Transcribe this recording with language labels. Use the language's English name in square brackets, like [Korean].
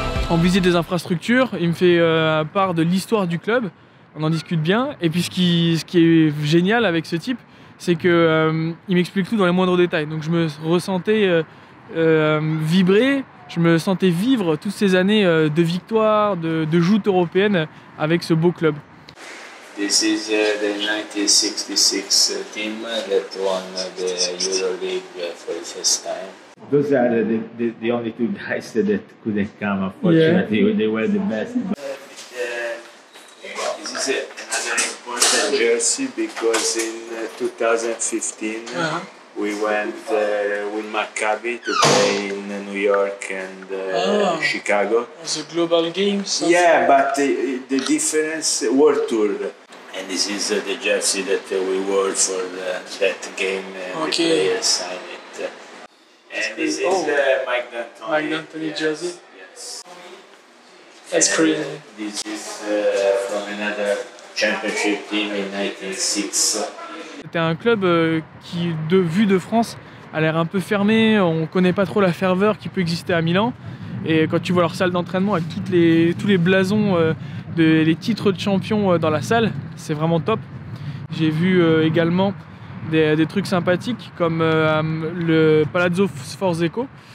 [French] On visite des infrastructures, il me fait part de l'histoire du club, on en discute bien. Et puis ce qui est génial avec ce type, c'est qu'il m'explique tout dans les moindres détails. Donc je me ressentais vibrer, je me sentais vivre toutes ces années de victoires, de joutes européennes avec ce beau club. [English] This is the 1966 team that won the EuroLeague for the first time. Those are the only 2 guys that couldn't come, unfortunately. Yeah. They were the best. This is another important jersey because in 2015 we went with Maccabi to play in New York and Chicago. The Global Games? Yeah, but the difference World Tour. And this is the jersey that we wore for that game. The players signed it. And this is Mike D'Antoni. Mike D'Antoni jersey. Yes. That's crazy. This is from another championship team in 1906. [French] C'était un club qui, vu de France, a l'air un peu fermé. On connaît pas trop la ferveur qui peut exister à Milan. Et quand tu vois leur salle d'entraînement avec tous les blasons, les titres de champion dans la salle, c'est vraiment top. J'ai vu également des trucs sympathiques comme le Palazzo Sforzesco.